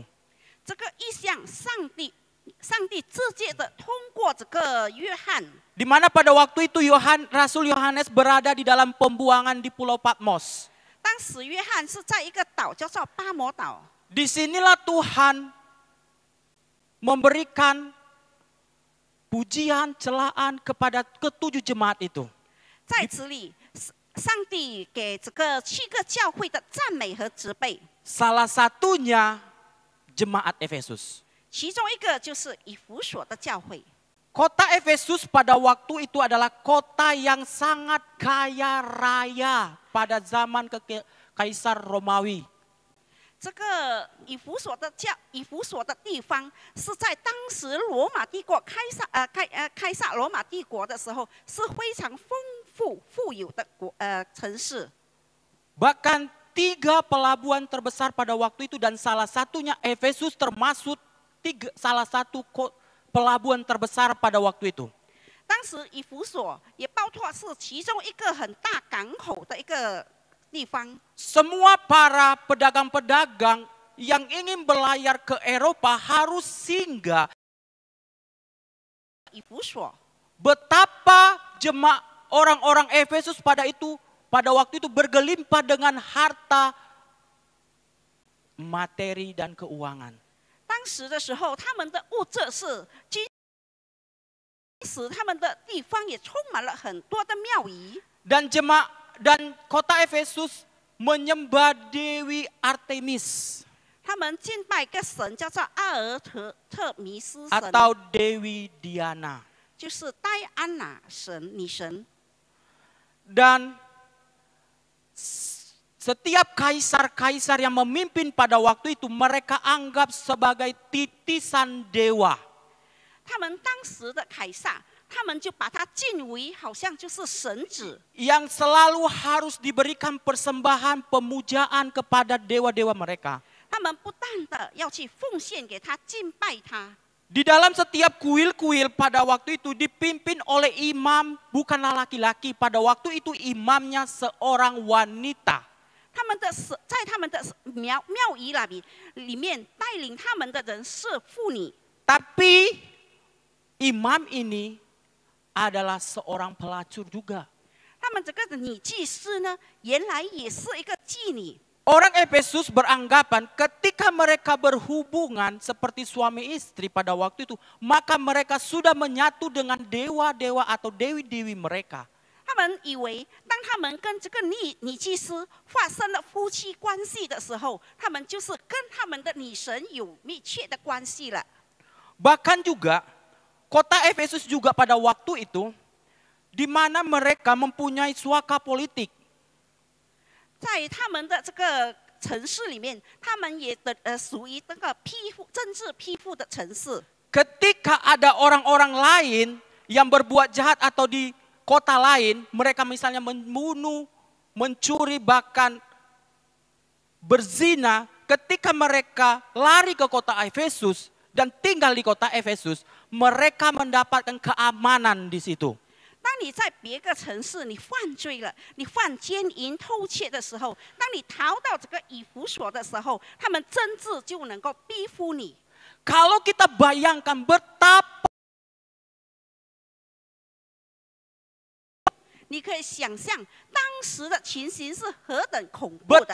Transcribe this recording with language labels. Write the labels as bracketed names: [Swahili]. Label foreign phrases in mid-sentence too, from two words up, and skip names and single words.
[Chinese] 这个意象，上帝直接的通过这个约翰。 [Indonesian] Di mana pada waktu itu Rasul Yohanes berada di dalam pembuangan di Pulau Patmos. [Chinese] 当时约翰是在一个岛叫做巴摩岛。 [Indonesian] Disinilah Tuhan memberikan pujian, celaan kepada ketujuh jemaat itu. [Chinese] 在此里，上帝给这个7个教会的赞美和责备。 [Indonesian] Salah satunya jemaat Efesus. [Chinese] 其中一个就是以弗所的教会。 [Indonesian] Kota Efesus pada waktu itu adalah kota yang sangat kaya raya pada zaman Kaisar Romawi. [Chinese] 这个以弗所的地方是在当时罗马帝国开撒罗马帝国的时候是非常丰富富有的城市。 [Indonesian] Bahkan 3 pelabuhan terbesar pada waktu itu dan salah satunya Efesus termasuk salah satu pelabuhan terbesar pada waktu itu. [Chinese] 当时以弗所也包括是其中一个很大港口的一个地方。 [Indonesian] Semua para pedagang-pedagang yang ingin berlayar ke Eropa harus singgah. 以弗所 Betapa jemaat orang-orang Efesus pada waktu itu bergelimpah dengan harta, materi dan keuangan. [Chinese] 当时的时候，他们的物质是军使他们的地方也充满了很多的庙宇。 [Indonesian] Dan kota Efesus menyembah Dewi Artemis [Chinese] 他们敬拜一个神叫做阿尔特弥斯神， [Indonesian] atau Dewi Diana. [Chinese] 就是戴安娜神女神。 [Indonesian] Dan setiap kaisar-kaisar yang memimpin pada waktu itu mereka anggap sebagai titisan dewa. [Chinese] 他们当时的凯撒，他们就把他敬为好像就是神子， [Indonesian] Yang selalu harus diberikan persembahan pemujaan kepada dewa-dewa mereka. [Chinese] 他们不但的要去奉献给他，敬拜他。 [Indonesian] Di dalam setiap kuil-kuil pada waktu itu dipimpin oleh imam, bukanlah laki-laki. Pada waktu itu imamnya seorang wanita. [Chinese] 在他们的庙宇里面带领他们的人是妇女。 [Indonesian] Tapi imam ini adalah seorang pelacur juga. [Chinese] 他们这个女祭司呢，原来也是一个妓女。 [Indonesian] Orang Efesus beranggapan ketika mereka berhubungan seperti suami istri pada waktu itu, maka mereka sudah menyatu dengan dewa-dewa atau dewi-dewi mereka. [Chinese] 他们以为，当他们跟这个女祭司发生了夫妻关系的时候，他们就是跟他们的女神有密切的关系了。 [Indonesian] Bahkan juga kota Efesus juga pada waktu itu, di mana mereka mempunyai suaka politik. [Chinese] 在他们的这个城市里面，他们也属于这个政治批复的城市。 [Indonesian] Ketika ada orang-orang lain yang berbuat jahat atau di kota lain, mereka misalnya membunuh, mencuri, bahkan berzina. Ketika mereka lari ke kota Efesus dan tinggal di kota Efesus, mereka mendapatkan keamanan di situ. [Chinese] 当你在别个城市你犯罪了，你犯奸淫偷窃的时候，当你逃到这个以弗所的时候，他们政治就能够逼服你。 [Indonesian] Kalau kita bayangkan betapa [Chinese] 你可以想象当时的情形是何等恐怖的。